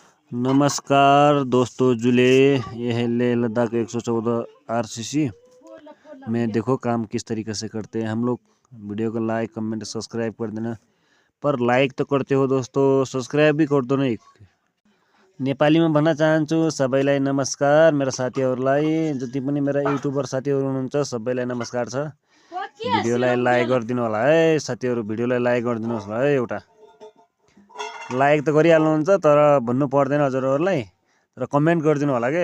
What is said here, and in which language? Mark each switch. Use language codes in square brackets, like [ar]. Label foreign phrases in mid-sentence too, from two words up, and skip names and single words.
[hi] नमस्कार दोस्तों जुले, यह है लेह लद्दाख 114 आरसीसी में। देखो काम किस तरीके से करते हैं हम लोग। वीडियो को [en] like comment subscribe [hi] कर देना, पर लाइक तो करते हो दोस्तों, सब्सक्राइब भी कर दो न। [ne] नेपालीमा भन्न चाहन्छु सबैलाई नमस्कार। मेरा साथीहरूलाई, जति पनि मेरा युट्युबर साथीहरू हुनुहुन्छ सबैलाई नमस्कार छ। भिडियोलाई लाइक गरिदिनु होला है साथीहरू, भिडियोलाई लाइक गरिदिनुहोस् होला है। एउटा लाइक त गरिहाल्नुहुन्छ तर भन्नु पर्दैन हजुरहरूलाई, तर कमेन्ट गरिदिनु होला क्या।